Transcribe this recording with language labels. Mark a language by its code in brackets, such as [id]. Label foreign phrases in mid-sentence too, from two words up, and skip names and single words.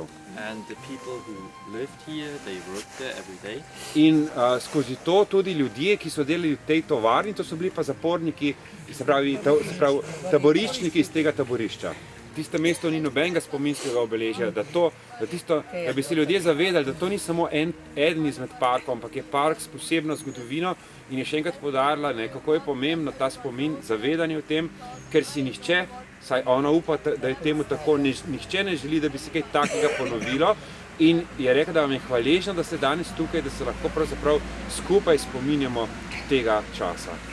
[en] And the people who lived here, they worked there every day. [sl] In skozi to tudi ljudje, ki so delali v tej tovarni, to so bili pa zaporniki, se pravi taboriščniki iz tega taborišča. Tisto mesto ni nobenega spominskega obeležja, da bi se ljudje zavedali, da to ni samo eden izmed parkov, ampak je park s posebno zgodovino, in je še enkrat poudarila, kako je pomembno ta spomin, zavedanje o tem, ker si nihče, saj ona upa, da je temu tako, nihče ne želi, da bi se kaj takega ponovilo, in je rekla, da vam je hvaležna, da ste danes tukaj, da se lahko pravzaprav skupaj spominjamo tega časa.